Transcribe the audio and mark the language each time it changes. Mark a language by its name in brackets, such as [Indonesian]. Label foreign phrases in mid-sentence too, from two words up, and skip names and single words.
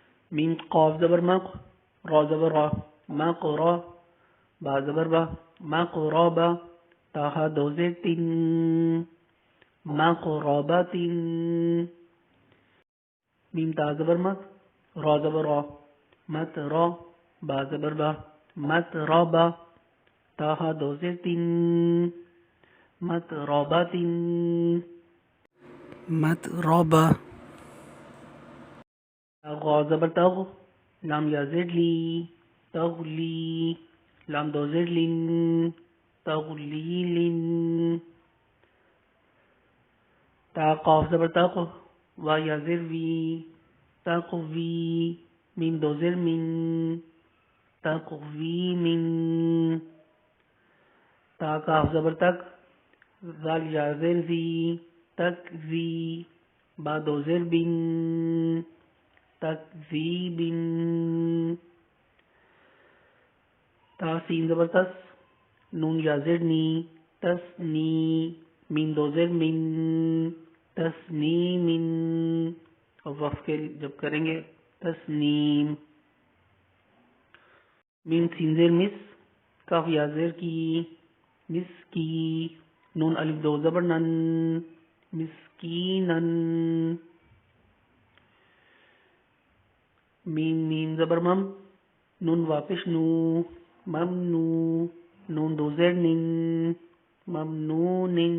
[Urdu] میم قاف زبر مق، را زبر را، مقرا، با زبر با، مقربا، تاہا دو زیر تین، مقربت، میم تا زبر مت، را زبر را، مت را، با زبر با، مت رابا، تاہا دو زیر تین، مت رابت، مت رابا. غا زبر تغ، لام یا زیر لی، تغلی، لام دو زیر لن، تغلیل، تا قاف زبر تق، وا یا زیر وی، تقوی، میم دو زیر من، تقوی من، تا کاف زبر تک، ذال یا زیر زی، تکزی، با دو زیر بن، تکذیب، تا سین زبر تس، نون یا زیر نی، تسنی، میم دو زیر من، تسنیم، اور وقف کے جب کریں گے تسنیم. میم سین زیر مس، کاف یا زیر کی، مس کی، نون الف دو زبر نن، مسکینن، میم زبر مم، نون واپس نو، ممنو، نون دو زیر نن، ممنون،